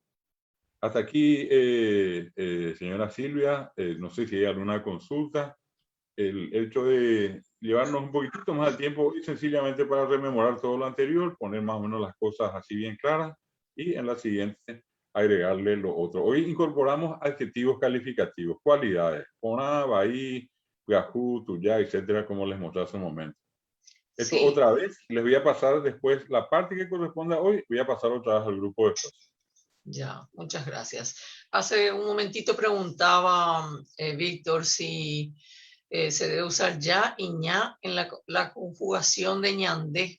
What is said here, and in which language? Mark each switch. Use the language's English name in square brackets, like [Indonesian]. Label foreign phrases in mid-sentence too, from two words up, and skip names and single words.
[Spanish] Hasta aquí, señora Silvia, no sé si hay alguna consulta. El hecho de llevarnos un poquitito más de tiempo y sencillamente para rememorar todo lo anterior, poner más o menos las cosas así bien claras y en la siguiente agregarle lo otro. Hoy incorporamos adjetivos calificativos, cualidades, [Guarani] poná, baí, gajú, tuyá, [Spanish] etcétera, como les mostré hace un momento. Esto sí. Otra vez, les voy a pasar después la parte que corresponda hoy, voy a pasar otra vez al grupo después. Ya, muchas gracias. Hace un momentito preguntaba Víctor si se debe usar ya y ña en la conjugación de ñandé.